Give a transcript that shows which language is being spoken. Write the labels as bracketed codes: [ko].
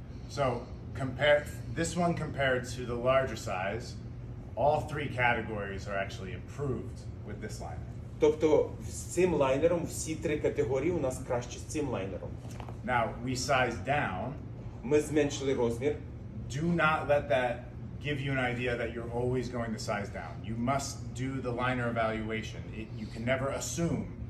[en] So compare this one compared to the larger size. All three categories are actually improved with this liner. [uk] Тобто з цим лайнером всі три категорії у нас краще з цим лайнером. [en] Now we sized down. [uk] Ми зменшили розмір. [en] Do not let that give you an idea that you're always going to size down. You must do the liner evaluation. You can never assume